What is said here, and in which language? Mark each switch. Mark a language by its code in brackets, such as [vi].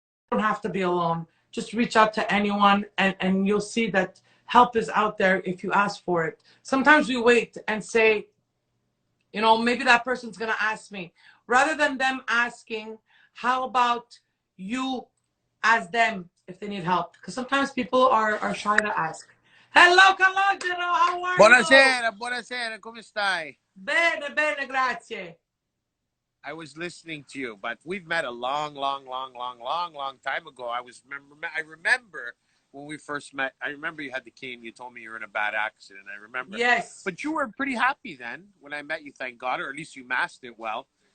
[en] You don't have to be alone. Just reach out to anyone, and you'll see that help is out there if you ask for it. Sometimes we wait and say, maybe that person's going to ask me. Rather than them asking, how about you ask them if they need help? Because sometimes people are shy to ask. Hello, Calogero. How Mario? [it] Buonasera, buonasera, come stai? Bene, bene, grazie. [en] I was listening to you, but we've met a long time ago. I remember when we first met. I remember you had the cane. You told me you were in a bad accident. I remember, Yes. but you were pretty happy then when I met you. Thank God, or at least you masked it well.